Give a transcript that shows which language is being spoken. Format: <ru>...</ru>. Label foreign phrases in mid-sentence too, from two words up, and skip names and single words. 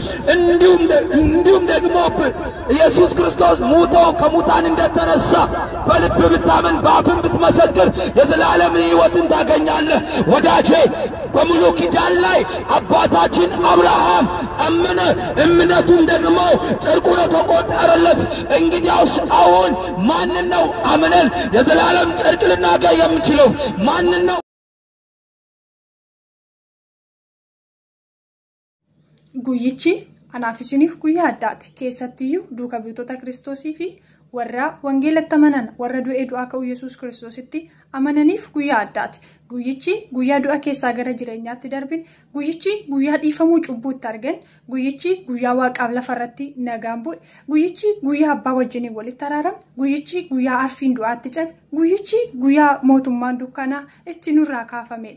<am>እንዲሁም ደግሞ ኢየሱስ ክርስቶስ ሞቶ ከሙታን እንደተነሳ በልብ ብታምን በአፍም ብትመሰክር የዘላለምን ሕይወትን ታገኛለህ ወዳጄ በሙሉ ኪዳን ላይ አባታችን አብርሃም አመነ እምነቱም ደግሞ ጽድቅ ሆኖ ተቆጠረለት እንግዲያውስ አሁን ማንን ነው አምነን የዘላለም ጽድቅ ልናገኝ የምንችለው ማንን ነው</am> <om>Guyyichi anaafisiniif guyyaa addaati keessattiyyuu duuka buutota Kiristoosii fi warra wangeelatti amanan warra du'ee du'aa ka'uu Yesuus Kiristoositti amananiif guyyaa addaati. Guyyichi guyyaa du'a keessaa gara jireenyaatti darbin guyyichi guyyaa dhiifamuu cubbuutti argan guyyichi guyyaa waaqaaf lafarratti nagaan bu'e guyyichi guyyaa abbaa wajjiniin walitti araaram guyyichi guyyaa arfiin du'aatti cabe guyyichi guyyaa mootummaan dukkanaa itti nurraa kaafamedha.</om>